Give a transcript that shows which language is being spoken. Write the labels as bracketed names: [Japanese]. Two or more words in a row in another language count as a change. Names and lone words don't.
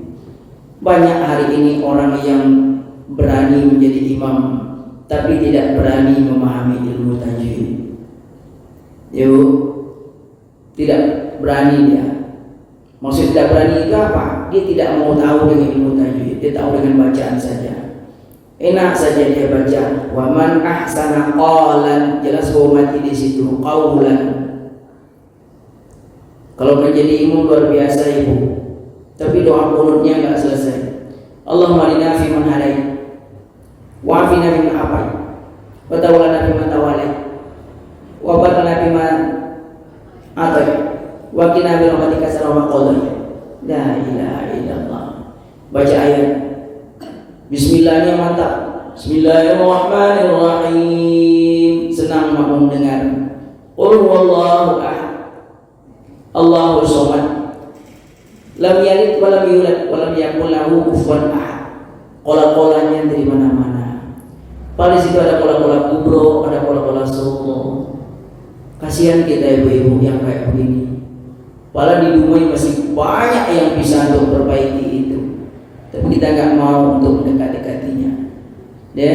[Indonesian] Banyak hari ini orang yang berani menjadi imam tapi tidak berani memahami ilmu tajwid. Yuk, tidak berani dia. Maksud tidak berani itu apa? Dia tidak mau tahu dengan ilmu tajwid. Dia tahu dengan bacaan saja. Enak saja dia baca. [Arabic] ومن أحسن قالا, [Indonesian] jelas bahwa mati di situ. Qaulan. Kalau menjadi imam luar biasa Ibu. Tapi doa qunutnya enggak selesai. [Arabic] اللهم إنا في من هديت. وعافنا في من عافيت. وتولنا في من توليت. وبرنا في من أعطي. وقنا برحمتك شر ما قضي لا إله إلا الله. [Indonesian] Baca ayat. Bismillahnya mantap. [Arabic] بسم الله الرحمن الرحيم. [Indonesian] Senang makmum dengar. [Arabic] قل هو الله أحد. الله الصمد. لم يلد ولم يولد ولم يكن له كفوا أحد. [Indonesian] Qola-qolanya dari mana-mana. Pada situ ada qola-qola kubro, ada qola-qola solo. Kasihan kita ibu-ibu yang kayak begini. Padahal di Dumai masih banyak yang bisa untuk perbaiki itu. Tapi kita nggak mau untuk mendekat-dekatinya, ya.